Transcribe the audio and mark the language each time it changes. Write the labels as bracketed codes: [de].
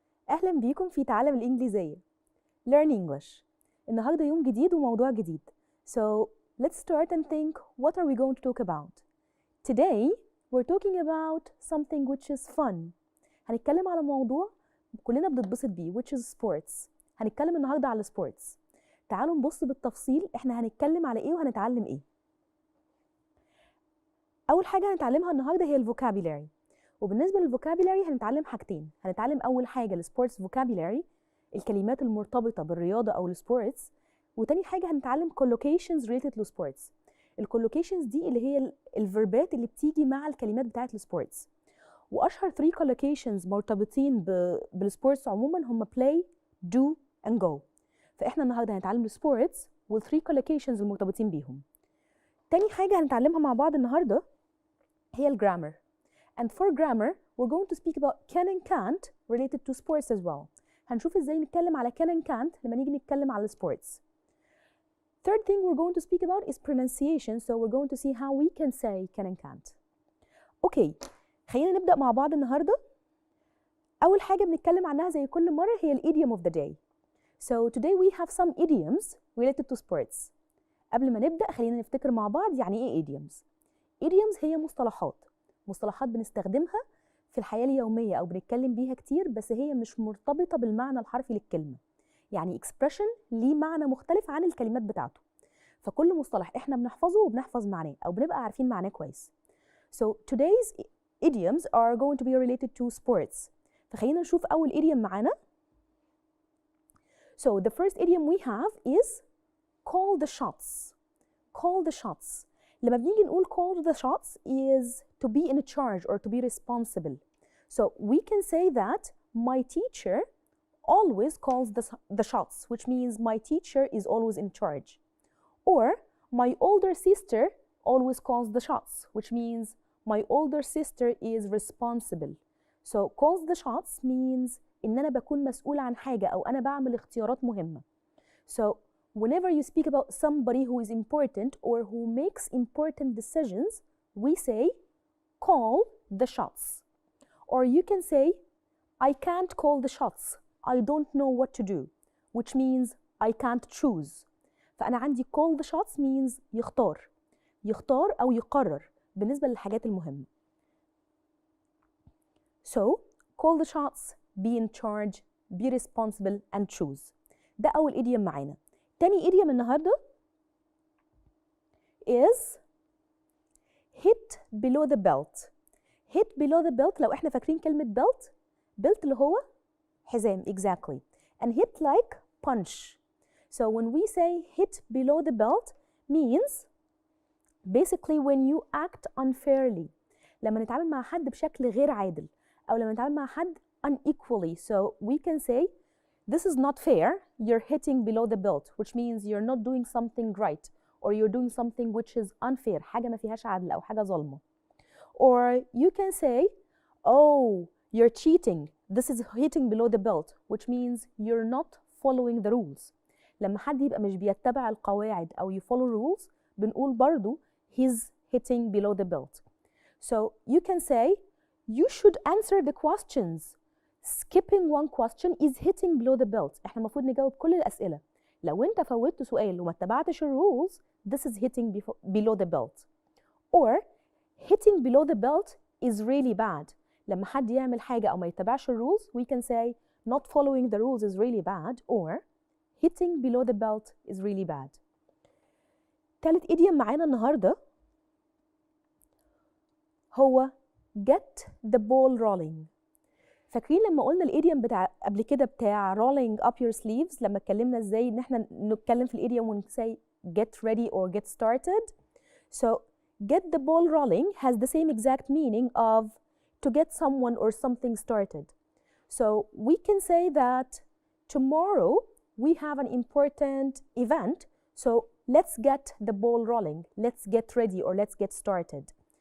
[ar] أهلا بيكم في تعلم الإنجليزية. [en] Learn English. [ar] النهاردة يوم جديد وموضوع جديد. [en] So let's start and think, what are we going to talk about? Today we're talking about something which is fun. [ar] هنتكلم على موضوع كلنا بنتبسط بيه [en] which is sports. [ar] هنتكلم النهاردة على sports. تعالوا نبص بالتفصيل احنا هنتكلم على ايه وهنتعلم ايه. أول حاجة هنتعلمها النهاردة هي الفوكابيلاري. وبالنسبة للفوكابيلاري هنتعلم حاجتين. هنتعلم أول حاجة السبورتس فوكابيلاري، الكلمات المرتبطة بالرياضة أو السبورتس. وتاني حاجة هنتعلم [en] collocations related to sports. [ar] الcollocations دي اللي هي الفيربات اللي بتيجي مع الكلمات بتاعت السبورتس. وأشهر 3 collocations مرتبطين بالسبورتس عموما هم play, do and go. فإحنا النهاردة هنتعلم السبورتس وال3 collocations المرتبطين بيهم. تاني حاجة هنتعلمها مع بعض النهاردة هي الجرامر. [en] And for grammar, we're going to speak about can and can't related to sports as well. [ar] هنشوف ازاي نتكلم على can and can't لما نيجي نتكلم على sports. [en] Third thing we're going to speak about is pronunciation, so we're going to see how we can say can and can't. [ar] Okay, خلينا نبدأ مع بعض النهاردة. أول حاجة بنتكلم عنها زي كل مرة هي [en] idiom of the day. So today we have some idioms related to sports. [ar] قبل ما نبدأ خلينا نفتكر مع بعض يعني ايه idioms. Idioms هي مصطلحات بنستخدمها في الحياة اليومية أو بنتكلم بيها كتير، بس هي مش مرتبطة بالمعنى الحرفي للكلمة. يعني expression ليه معنى مختلف عن الكلمات بتاعته. فكل مصطلح احنا بنحفظه وبنحفظ معناه أو بنبقى عارفين معناه كويس. [en] So today's idioms are going to be related to sports. [ar] فخلينا نشوف أول idiom معانا. [en] So the first idiom we have is call the shots. Call the shots. [ar] لما بنيجي نقول [en] call the shots is to be in charge or to be responsible. So we can say that my teacher always calls the shots, which means my teacher is always in charge. Or my older sister always calls the shots, which means my older sister is responsible. So calls the shots means [ar] إن أنا بكون مسؤولة عن حاجة أو أنا بعمل اختيارات مهمة. [en] So whenever you speak about somebody who is important or who makes important decisions, we say call the shots. Or you can say I can't call the shots. I don't know what to do, which means I can't choose. [ar] فأنا عندي [en] call the shots means [ar] يختار أو يقرر بالنسبة للحاجات المهمة. [en] So call the shots, be in charge, be responsible and choose. [ar] ده أول idiom معانا. [en] تاني idiom النهارده is hit below the belt. hit below the belt [ar] لو احنا فاكرين كلمة [en] belt [ar] اللي هو حزام [en] exactly, and hit like punch. So when we say hit below the belt means basically when you act unfairly. [ar] لما نتعامل مع حد بشكل غير عادل أو لما نتعامل مع حد unequally. [en] So we can say this is not fair, you're hitting below the belt, which means you're not doing something right or you're doing something which is unfair, [ar] حاجة ما فيهاش عدل أو حاجة ظالمة. [en] Or you can say, oh, you're cheating, this is hitting below the belt, which means you're not following the rules. [ar] لما حد يبقى مش بيتبع القواعد أو يfollow rules بنقول برضو [en] he's hitting below the belt. So you can say, you should answer the questions. Skipping one question is hitting below the belt. [ar] احنا المفروض نجاوب كل الأسئلة. لو انت فوتت سؤال وما اتبعتش الرولز [en] this is hitting below the belt. Or hitting below the belt is really bad. [ar] لما حد يعمل حاجة أو ما يتبعش الرولز [en] we can say not following the rules is really bad or hitting below the belt is really bad. [ar] تالت idiom معانا النهاردة هو [en] get the ball rolling. [ar] فاكرين لما قلنا الايديوم بتاع قبل كده بتاع [en] rolling up your sleeves [ar] لما اتكلمنا ازاي ان احنا نتكلم في الايديوم ونسي [en] get ready or get started. So get the ball rolling has the same exact meaning of to get someone or something started. So we can say that tomorrow we have an important event, so let's get the ball rolling, let's get ready or let's get started.